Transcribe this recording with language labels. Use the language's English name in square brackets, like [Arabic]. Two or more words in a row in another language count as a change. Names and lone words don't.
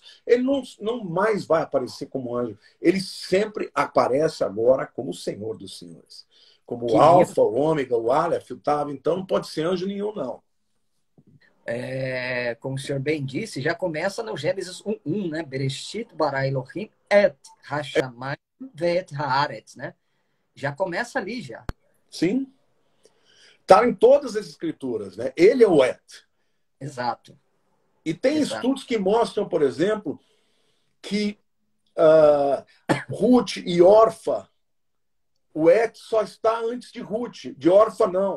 [Portuguese] Ele não mais vai aparecer como anjo. Ele sempre aparece agora como o Senhor dos Senhores. Como o que lindo. Alfa, o Ômega, o Aleph, o Tav. Então não pode ser anjo nenhum, não. Como o senhor bem disse, já começa no Gênesis 1:1, né? [Hebrew] בראשית ברא אלוהים את השמיים ואת הארץ, [Portuguese] né? Já começa ali, já. Sim. Está em todas as escrituras, né? Ele é o Et. Exato, E tem exato. estudos que mostram, por exemplo, que uh, Ruth e Orfa, o Et só está antes de Ruth, de Orfa não.